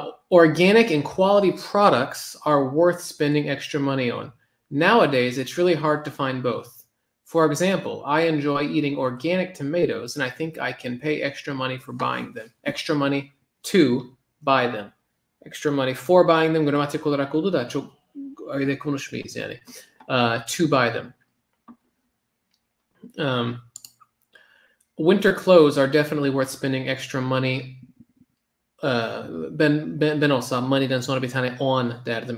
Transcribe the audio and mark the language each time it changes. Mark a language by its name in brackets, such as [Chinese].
[English] Organic and quality products are worth spending extra money on. Nowadays, it's really hard to find both. For example, I enjoy eating organic tomatoes, and I think I can pay extra money for buying them. Extra money to buy them. Extra money for buying them. [Turkish] Gramatik olarak oldu da çok öyle konuşmayız yani. [English] To buy them. Winter clothes are definitely worth spending extra money. [Turkish] Ben olsam money'den sonra bir tane on derdim.